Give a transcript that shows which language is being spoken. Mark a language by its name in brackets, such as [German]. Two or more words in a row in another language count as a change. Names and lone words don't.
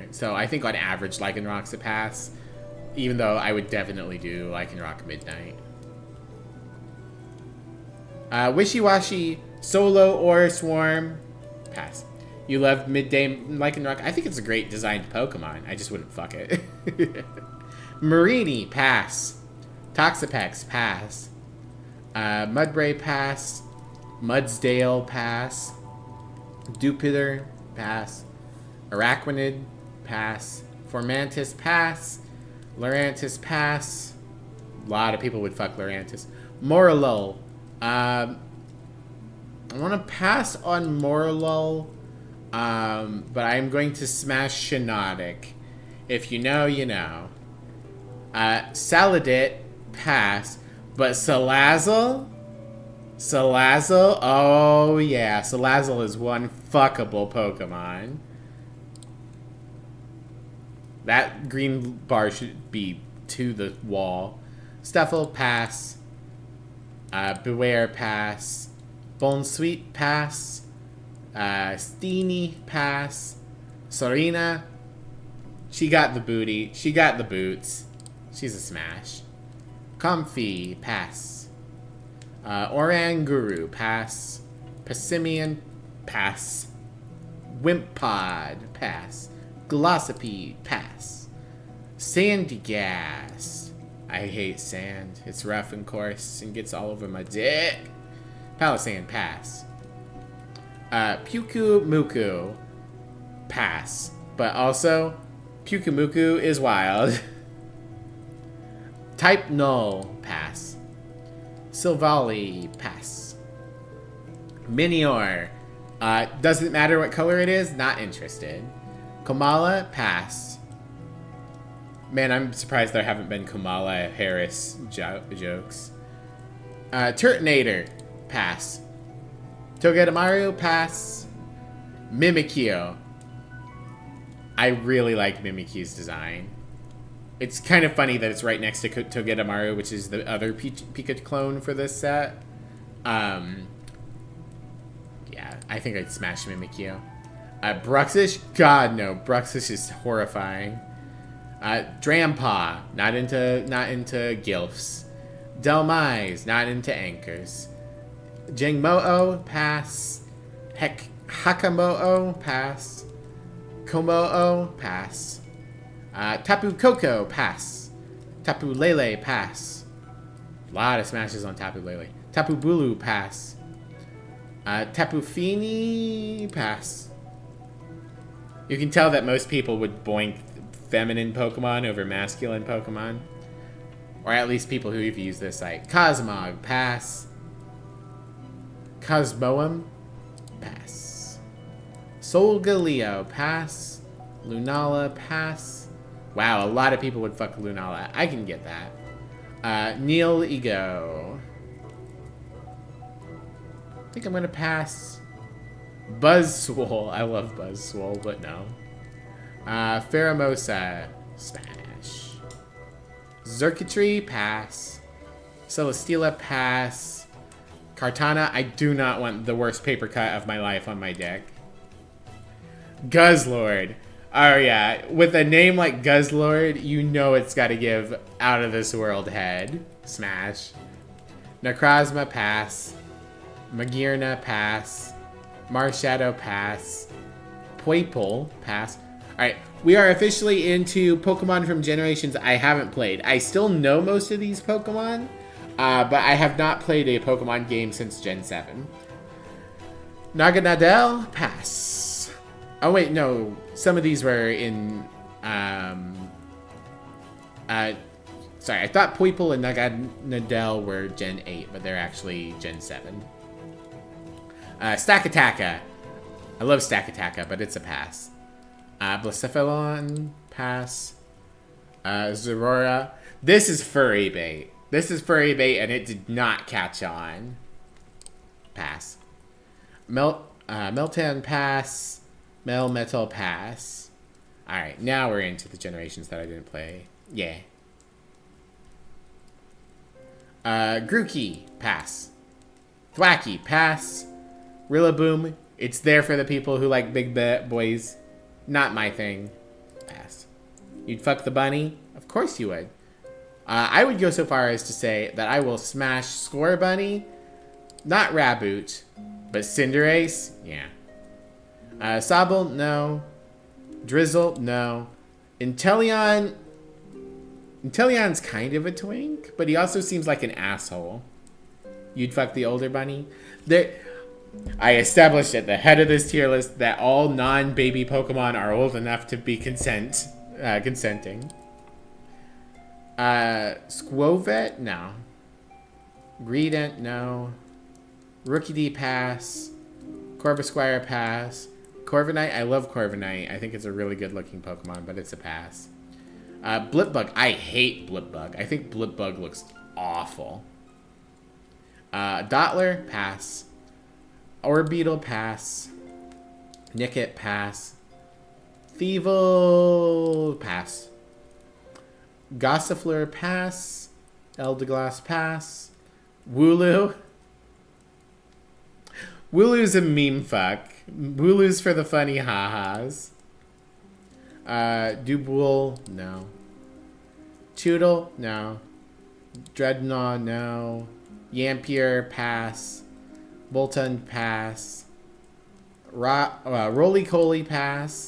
[English] So I think on average Lycanroc's a pass. Even though I would definitely do Lycanroc midnight. Wishy-washy, solo or swarm, pass. You love midday Lycanroc. I think it's a great designed Pokemon. I just wouldn't fuck it. Marini, pass. Toxapex, pass. Mudbray, pass. Mudsdale, pass. Dupiter, pass. Araquanid, pass. Formantis, pass. Lurantis, pass. A lot of people would fuck Lurantis. Morlul. I want to pass on Morlul. But I'm going to smash Shiinotic. If you know, you know. Saladit, pass. But Salazzle? Salazzle? Oh, yeah. Salazzle is one fuckable Pokemon. That green bar should be to the wall. Stuffle, pass. Beware, pass. Bonsweet, pass. Steenie, pass. Serena, she got the booty. She got the boots. She's a smash. Comfy, pass. Oranguru, pass. Passimian, pass. Wimpod, pass. Glossopede, pass. Sandygas. I hate sand. It's rough and coarse and gets all over my dick. Palisand, pass. Pyukumuku, pass. But also, Pyukumuku is wild. Type Null, pass. Silvally, pass. Minior, doesn't matter what color it is, not interested. Komala, pass. Man, I'm surprised there haven't been Kamala Harris jokes. Turtonator, pass. Togedemaru, pass. Mimikyu. I really like Mimikyu's design. It's kind of funny that it's right next to Togedemaru, which is the other Pikachu clone for this set. Yeah, I think I'd smash Mimikyu. Bruxish? God, no. Bruxish is horrifying. Drampaw, not into gilfs. Delmise, not into anchors. Jingmo-o, pass. Hakamo'o, pass. Komo-o, pass. Tapu Koko, pass. Tapu Lele, pass. A lot of smashes on Tapu Lele. Tapu Bulu, pass. Tapu Fini, pass. You can tell that most people would boink feminine Pokemon over masculine Pokemon. Or at least people who have used this site. Cosmog, pass. Cosmoem, Pass. Solgaleo, pass. Lunala, pass. Wow, a lot of people would fuck Lunala. I can get that. Neil Ego. I think I'm gonna pass. Buzzswole. I love Buzzswole, but no. Pheromosa, smash. Xurkitree, pass. Celesteela, pass. Kartana, I do not want the worst paper cut of my life on my deck. Guzzlord. Oh yeah, with a name like Guzzlord, you know it's gotta give out of this world head. Smash. Necrozma, pass. Magearna, pass. Marshadow, pass. Poipole, pass. Alright, we are officially into Pokemon from generations I haven't played. I still know most of these Pokemon, but I have not played a Pokemon game since Gen 7. Naganadel, pass. Oh wait, no. Some of these were in, sorry, I thought Poipole and Naganadel were Gen 8, but they're actually Gen 7. Stakataka. I love Stakataka, but it's a pass. Blacephalon, pass. Zorora. This is furry bait. This is furry bait, and it did not catch on. Pass. Meltan, pass. Melmetal, pass. Alright, now we're into the generations that I didn't play. Yeah. Grookey, pass. Thwacky, pass. Rillaboom, it's there for the people who like big boys. Not my thing. Pass. You'd fuck the bunny? Of course you would. I would go so far as to say that I will smash Scorbunny. Not Raboot, but Cinderace? Yeah. Sobble? No. Drizzle? No. Inteleon's kind of a twink, but he also seems like an asshole. You'd fuck the older bunny? I established at the head of this tier list that all non-baby Pokemon are old enough to be consenting. Squovet? No. Greedent? No. Rookidee, pass. Corvisquire, pass. Corviknight? I love Corviknight. I think it's a really good looking Pokemon, but it's a pass. Blipbug? I hate Blipbug. I think Blipbug looks awful. Dottler? Pass. Orbeetle, pass. Nickit, pass. Thievul, pass. Gossifleur, pass. Eldegoss, pass. Wooloo. Wooloo's a meme fuck. Wooloo's for the funny ha-has. Duboul, no. Toodle, no. Dreadnought, no. Yampier, pass. Bolton, pass. Roly-Coly, pass.